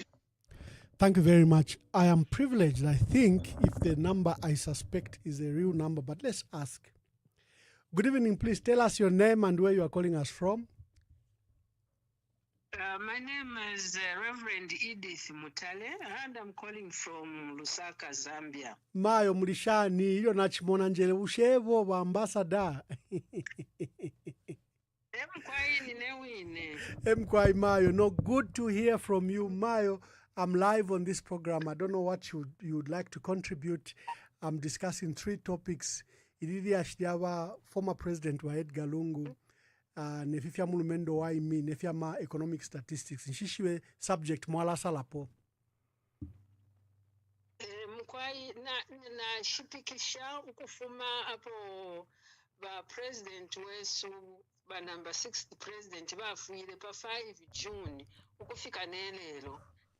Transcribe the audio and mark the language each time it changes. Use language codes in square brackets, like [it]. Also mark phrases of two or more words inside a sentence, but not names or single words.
[en] Thank you very much. I am privileged. I think if the number I suspect is a real number, but let's ask. Good evening. Please tell us your name and where you are calling us from. My name is Reverend Edith Mutale, and I'm calling from Lusaka, Zambia. [bem] Mayo mulishani iyo nachimona njele ushevo wa ambassador. Mkwai Mayo, no, [en] good to hear from you, Mayo. I'm live on this program. I don't know what you'd like to contribute. I'm discussing 3 topics. [bem] Ididi ashdiawa [en] former President [bem] wa Edgar Lungu, nefifia mulumendo wa imi, nefifia ma [en] economic statistics. [bem] Nshishiwe subject mwala salapo. Mkwai na shipikisha ukufuma hapo ba President wesu ba [en] number 6 President [bem] ba fuile pa 5 June ukufika nelelo.